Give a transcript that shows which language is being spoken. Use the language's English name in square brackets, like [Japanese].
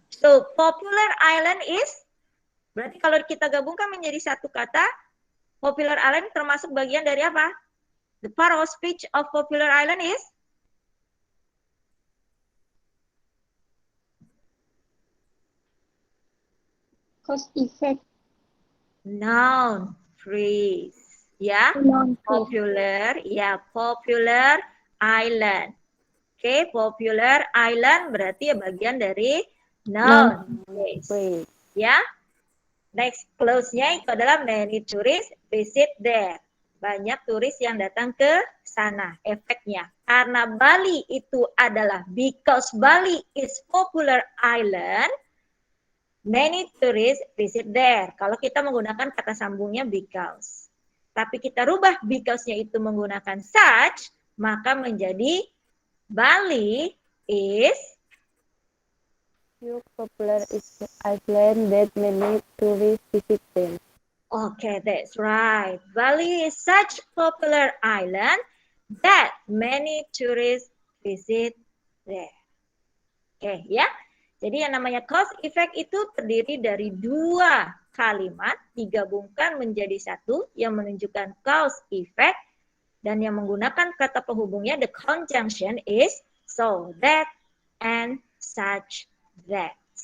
[English] So, popular island is, [Indonesian] berarti kalau kita gabungkan menjadi satu kata, popular island termasuk bagian dari apa? [English] The part of speech of popular island is? Cause effect. Noun phrase. Ya, popular, ya, popular island. [Indonesian] Oke, popular island berarti ya bagian dari noun phrase. Ya. [English] Next [Indonesian] close-nya itu adalah [English] many tourists visit there. [Indonesian] Banyak turis yang datang ke sana. Efeknya. Karena Bali itu adalah [English] because Bali is popular island, many tourists visit there. [Indonesian] Kalau kita menggunakan kata sambungnya because. Tapi kita rubah because-nya itu menggunakan such, maka menjadi [English] Bali is Popular is the island that many tourists visit them. Okay, that's right. Bali is such popular island that many tourists visit there. [Indonesian] Oke, ya. Jadi yang namanya cause effect itu terdiri dari dua kalimat digabungkan menjadi satu yang menunjukkan cause effect, dan yang menggunakan kata penghubungnya [English] the conjunction is so that and such that.